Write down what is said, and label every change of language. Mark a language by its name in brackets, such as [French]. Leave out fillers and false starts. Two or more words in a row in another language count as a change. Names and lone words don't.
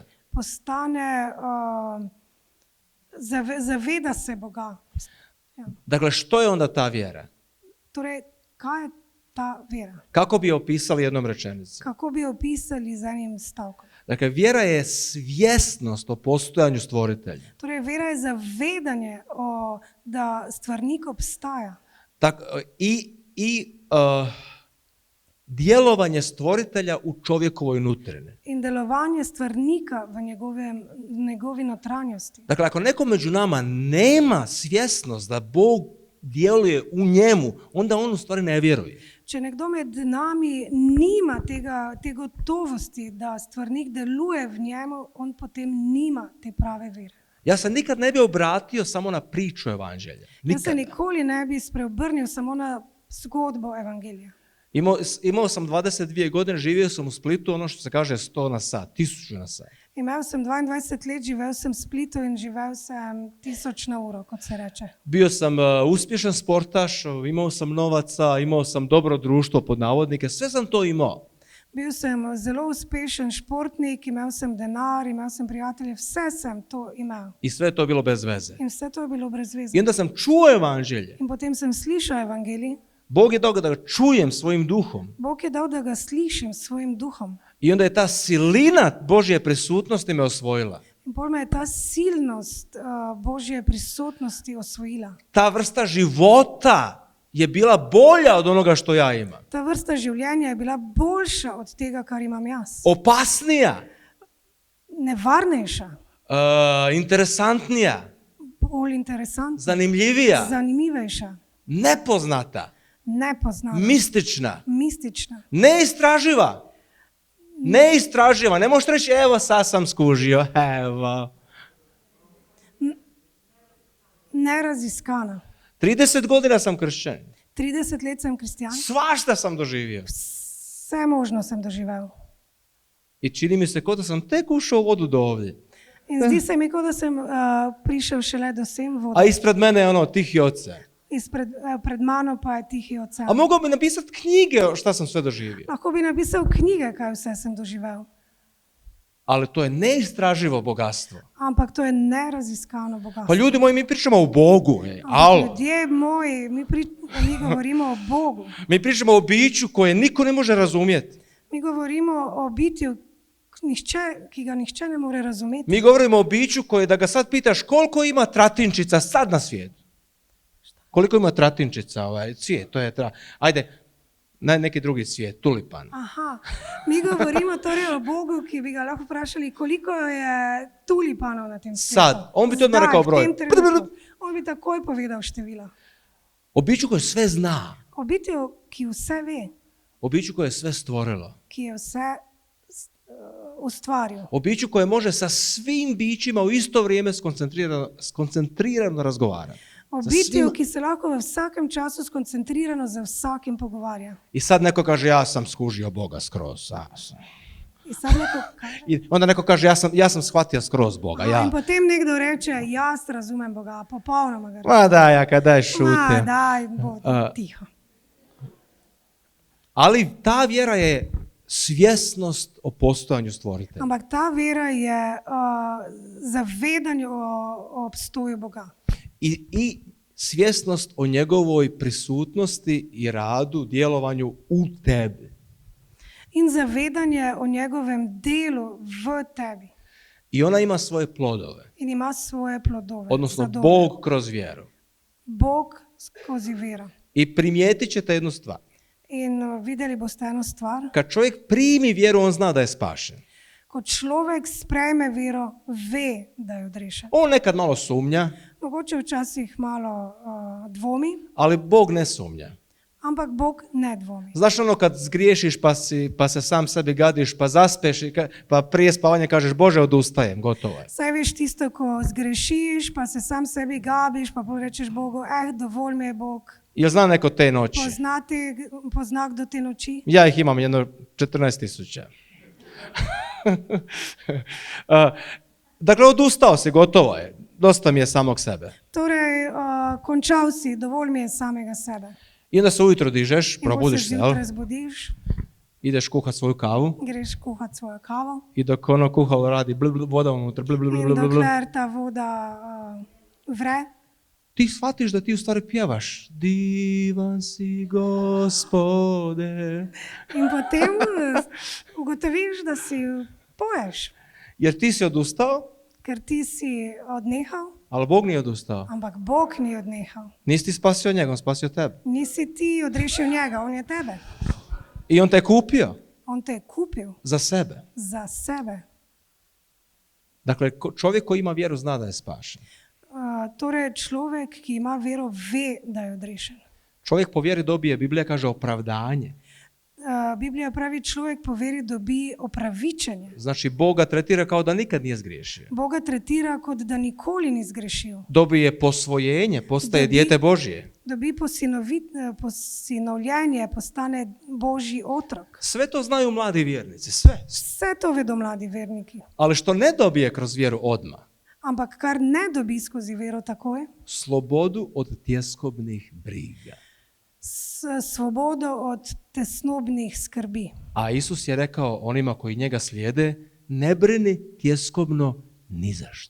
[Slovenian] postane, zaveda se Boga. Ja. [Croatian] Dakle, što je onda ta vjera? [Slovenian] Torej, kaj je ta vera? [Croatian] Kako bi je opisali jednom rečenicom? [Slovenian] Kako bi jo opisali z enim stavkom? [Croatian] Dakle, vjera je svjesnost o postojanju stvoritelja. [Slovenian] Torej, vera je zavedanje, da stvarnik obstaja. [Croatian] Djelovanje stvoritelja u čovjekovoj nutrini. [Slovenian] In delovanje stvarnika v njegovi notranjosti. [Croatian] Dakle, ako neko među nama nema svjesnost da Bog djeluje u njemu, onda on u stvari ne vjeruje. [Slovenian] Če nekdo med nami nima te gotovosti, da stvarnik deluje v njemu, on potem nima te prave vere. [Croatian] Ja se nikad ne bi obratio samo na priču evanđelja. [Slovenian] Jaz se [Croatian] Nikad. [Slovenian] nikoli ne bi spreobrnil samo na zgodbo evangelija. [Croatian] Imao sam 22 godine, živio sam u Splitu, ono što se kaže 100 na sat, 1000 na sat. [Slovenian] Imel sem 22 let, živel sem v Splitu in živel sem 1000 na uro, kot se reče. [Croatian] Bio sam uspješan sportaš, imao sam novaca, imao sam dobro društvo pod navodnike, sve sam to imao. [Slovenian] Bil sem zelo uspešen športnik, imel sem denar, imel sem prijatelje, vse sem to imel. [Croatian] I sve je to bilo bez veze. [Slovenian] In vse to je bilo brez veze. [Croatian] I onda sam čuo evanđelje. [Slovenian] In potem sem slišal evangelij. [Croatian] Bog je dao da ga čujem svojim duhom. [Slovenian] Bog je dal, da ga slišim s svojim duhom. [Croatian] I onda je ta silina Božje prisutnosti me osvojila. [Slovenian] In pol me je ta silnost Božje prisotnosti osvojila. [Croatian] Ta vrsta života je bila bolja od onoga što ja imam. [Slovenian] Ta vrsta življenja je bila boljša od tega, kar imam jaz. [Croatian] Opasnija, [Slovenian] Nevarnejša, [Croatian] interesantnija. [Slovenian] bolj interesantna, [Croatian] zanimljivija, [Slovenian] zanimivejša, [Croatian] nepoznata, [Slovenian] nepoznana, [Croatian] mistična, [Slovenian] mistična, [Croatian] neistraživa. Ne možeš reći, evo sad sam skužio, evo. [Slovenian] neraziskana. [Croatian] 30 godina sam kršćan. [Slovenian] 30 let sem kristjan, [Croatian] Svašta sam doživio. [Slovenian] vse možno sem doživel. [Croatian] I čini mi se kao da sam tek ušao u vodu do ovdje. [Slovenian] In zdi se mi, kot da sem prišel šele do sem vode. [Croatian] A ispred mene je ono tihi ocean. [Slovenian] Pred mano pa je tihi ocean. [Croatian] A mogao bi napisati knjige šta sam sve doživio. [Slovenian] Lahko bi napisal knjige, kaj vse sem doživel. [Croatian] Ali to je neistraživo bogatstvo. [Slovenian] Ampak to je neraziskano bogatstvo. [Croatian] Pa ljudi moji, mi pričamo o Bogu. Alo. [Slovenian] Ljudje moji, mi govorimo o Bogu. [Croatian] Mi pričamo o biću koje niko ne može razumjeti. [Slovenian] Mi govorimo o bitju, ki ga nihče ne more razumeti. [Croatian] Mi govorimo o biću koje, da ga sad pitaš koliko ima tratinčica sad na svijetu. Koliko ima tratinčica, cvijet, to je ajde, neki drugi cvijet, tulipan. [Slovenian] Aha, mi govorimo torej o Bogu, ki bi ga lahko vprašali, koliko je tulipanov na tem svijetu. [Croatian] Sad, on bi to odmah rekao broj. [Slovenian] On bi takoj povedal število. [Croatian] O biću koje sve zna. [Slovenian] O bitju, ki vse ve, [Croatian] O biću koje je sve stvorilo. [Slovenian] ki je vse ustvaril. [Croatian] O biću koje može sa svim bićima u isto vrijeme skoncentrirano razgovarati. [Slovenian] O bitju, ki se lahko v vsakem času skoncentrirano za vsakim pogovarja. [Croatian] I sad neko kaže, ja sam skužio Boga skroz. I sad neko kaže. I onda neko kaže, ja sam shvatio skroz Boga. Ja. [Slovenian] In potem nekdo reče, jaz razumem Boga, popolnoma ga razumem. [Croatian] Ma daj, šuti. [Slovenian] Daj, bodi tiho. [Croatian] Ali ta vjera je svjesnost o postojanju stvoritelja. [Slovenian] Ampak ta vera je zavedanje o obstoju Boga. [Croatian] I svjesnost o njegovoj prisutnosti i radu, djelovanju u tebi. [Slovenian] In zavedanje o njegovem delu v tebi. [Croatian] I ona ima svoje plodove. [Slovenian] In ima svoje plodove. [Croatian] Odnosno [Slovenian] sadove. [Croatian] Bog kroz vjeru. [Slovenian] Bog skozi vero. [Croatian] I primijetit ćete jednu stvar. [Slovenian] In videli boste eno stvar. [Croatian] Kad čovjek primi vjeru, on zna da je spašen. [Slovenian] Ko človek sprejme vero, ve, da je odrešen. [Croatian] On nekad malo sumnja, [Slovenian] Mogoče včasih malo dvomi, [Croatian] ali Bog ne sumnja. [Slovenian] ampak Bog ne dvomi. [Croatian] Znaš ono kad zgriješiš pa se sam sebi gadiš, pa zaspeš, pa prije spavanja kažeš Bože odustajem, gotovo je. [Slovenian] Saj veš tisto, ko zgrešiš, pa se sam sebi gabiš, pa rečeš Bogu, dovolj mi je Bog. [Croatian] Jel zna neko te noći? [Slovenian] Pozna kdo te noči? [Croatian] Ja ih imam jedno 14.000. Dakle, odustao si, gotovo je. Dosta mi je samog sebe. [Slovenian] Torej, končal si, dovolj mi je samega sebe. [Croatian] I onda se ujutro dižeš, [Slovenian] In [Croatian] probudiš se, jel? [Slovenian] zjutraj zbudiš, [Croatian] Ideš kuhat svoju kavu [Slovenian] greš kuhat svojo kavo [Croatian] i dok ono kuhalo radi voda unutra, [Slovenian] in dokler ta voda vre, [Croatian] ti shvatiš da ti u stvari pjevaš. Divan si, Gospode. [Slovenian] in potem ugotoviš, da si poješ, [Croatian] Jer ti si odustao, [Slovenian] ker ti si odnehal, [Croatian] ali Bog nije odustao. [Slovenian] ampak Bog ni odnehal. [Croatian] Nisi ti spasio njega, on spasio tebe. [Slovenian] Nisi ti odrešil njega, on je tebe. [Croatian] I on te je kupio [Slovenian] On te je kupil [Croatian] za sebe. [Slovenian] za sebe. [Croatian] Dakle, čovjek koji ima vjeru zna da je spašen. [Slovenian] Torej, človek, ki ima vero, ve, da je odrešen. [Croatian] Čovjek po vjeri dobije, Biblija kaže, opravdanje. [Slovenian] Biblija pravi, človek po veri dobi opravičenje. [Croatian] Znači, Boga tretira kao da nikad nije zgriješio. [Slovenian] Boga tretira, kot da nikoli ni zgrešil. [Croatian] Dobije posvojenje, postaje dijete Božje. [Slovenian] Dobi posinovljenje, postane Božji otrok. [Croatian] Sve to znaju mladi vjernici, sve. [Slovenian] Vse to vedo mladi verniki. [Croatian] Ali što ne dobije kroz vjeru odmah? [Slovenian] Ampak kar ne dobi skozi vero takoj, [Croatian] Slobodu od tjeskobnih briga. [Slovenian] svobodo od tesnobnih skrbi. [Croatian] A Isus je rekao onima koji njega slijede, ne brini tjeskobno ni za što.